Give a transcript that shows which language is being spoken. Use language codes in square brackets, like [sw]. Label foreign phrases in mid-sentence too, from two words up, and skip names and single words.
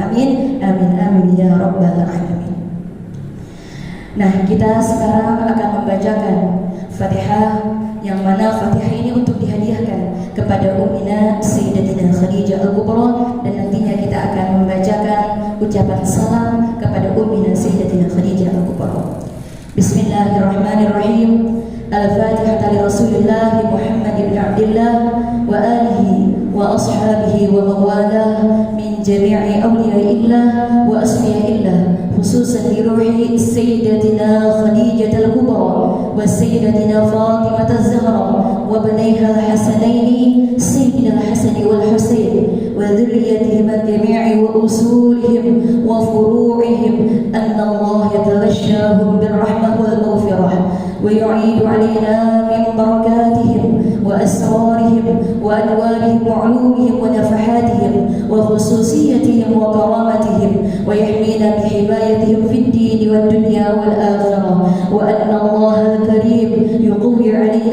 [ar] آمين آمين آمين يا رب العالمين. [id] Nah, kita sekarang akan membacakan Fatihah yang mana Fatihah ini untuk dihadiahkan kepada Ummina Sayyidatina Khadijah Al-Kubra, dan nantinya kita akan membacakan ucapan salam kepada Ummina Sayyidatina Khadijah Al-Kubra. [ar] بسم الله الرحمن الرحيم. الفاتحة لرسول الله محمد بن عبد الله وآله وأصحابه ومولاه من جميع أولياء الله وأصفياء الله، خصوصا لروح سيدتنا خديجة الكبرى وسيدتنا فاطمة الزهراء وبنيها الحسنين سيدنا الحسن والحسين وذريتهم الجميع وأصولهم وفروعهم، أن الله يتغشاهم بالرحمة والمغفرة ويعيد علينا من بركاتهم وأسرارهم وأنوارهم وعلومهم ونفحاتهم وخصوصيتهم وكرامتهم، ويحمينا بحمايتهم في الدين والدنيا والآخرة، وأن الله الكريم يقوي علينا